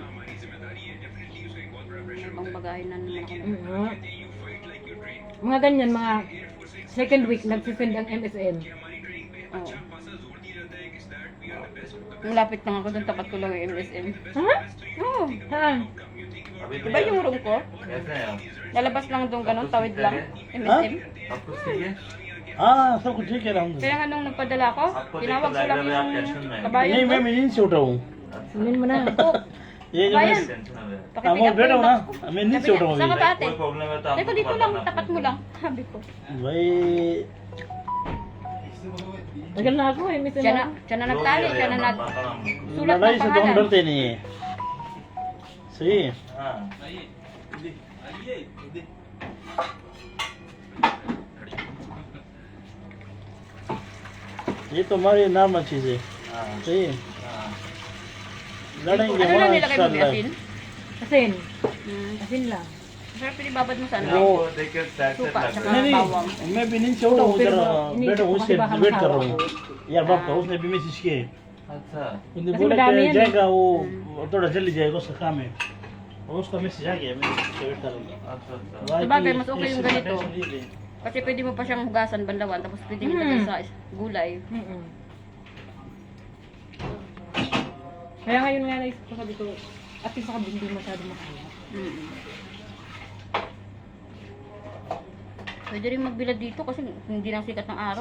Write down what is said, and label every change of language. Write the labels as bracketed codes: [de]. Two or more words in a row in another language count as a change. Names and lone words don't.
[tl] Ibang bagahin na naman ako. Mga ganyan, mga [en] second week [tl] nagsisend ang MSN. Oo. Malapit lang ako doon, tapat ko lang yung MSM. Ha? Oo. Ha? Diba yung room ko? [hi] कैसे हैं आप? [tl] Lalabas lang doon ganun, tawid lang. MSM. [hi] आपको चाहिए? हाँ सब कुछ ठीक है अलहमदुलिल्लाह। [tl] Kaya nga nung nagpadala ko, [hi] आपको [tl] tinawag ko lang [hi] देखकर लग रहा है आप [tl] yung [hi] टेंशन में हैं। [tl] kabayan [hi] नहीं [tl] ko. [hi] मैं नींद से उठा हूँ। [tl] Sabihin mo na. [hi] ये जो [tl] Kabayan. [hi] मैं टेंशन में हैं। [tl] Pakipick [hi] वो [tl] up ko [hi] बैठा [tl] yung [hi] हूँ ना [tl] box ko. [hi] मैं नींद से [tl] Sabi [hi] उठा [tl] niya, [hi] हूँ [tl] saan ka [hi] अभी। [tl] ba ate? [hi] कोई प्रॉब्लम है तो [tl] Teko [hi] आपको [tl] dito lang, [hi] बताना। [tl] tapat mo lang. Sabi ko. [hi] भाई [tl] Tagal na ako MSN Siya na. na nagtali, siya na nag... Sulat [hi] लड़ाई [tl] ng [hi] से तो हम [tl] pangalan. [hi] डरते नहीं है सही है हाँ ये तो हमारी नॉर्मल चीज है हाँ सही है हाँ लड़ेंगे [tl] Ano lang [hi] वहाँ [tl] nilagay mo, [hi] इंशाल्लाह [tl] asin? Asin. Hmm. Asin lang. Sarap pinibabad mo sa ano? [hi] आपको देख के सैड [tl] Suka, [hi] लग [tl] tsaka [hi] रहा है नहीं [tl] bawang. [hi] नहीं मैं भी नींद से उठा हूँ फिर इधर नींद बैठा हूँ से उससे बाहर वेट कर खाओ। रहा हूँ यार बाप का उसने भी मैसेज किए अच्छा उन्होंने ऐसे बोला बता कि दिया जाएगा वो थोड़ा जल्दी जाएगा उसका काम है और उसका मैसेज आ गया मैं उससे वेट कर रहा हूँ अच्छा अच्छा भाई [tl] Sabagay, [hi] की [tl] mas okay yung [hi] इससे [tl] ganito. [hi] टेंशन नहीं ले। [tl] Kasi pwede mo pa siyang hugasan banlawan, tapos pwede mo lagay sa gulay. Kaya ngayon nga naisip ko, sabi ko, at least ako hindi masyado makaya. Mm. Pwede rin magbilad dito kasi hindi na sikat ng araw.